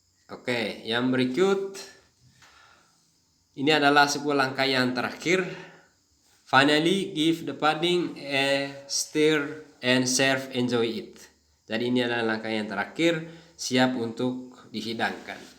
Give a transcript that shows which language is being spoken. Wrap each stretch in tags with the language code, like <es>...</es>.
<id>Oke, yang berikut ini adalah sebuah langkah yang terakhir.</id> <en>Finally, give the pudding a stir and serve, enjoy it.</en> <id>Jadi ini adalah langkah yang terakhir, siap untuk dihidangkan.</id>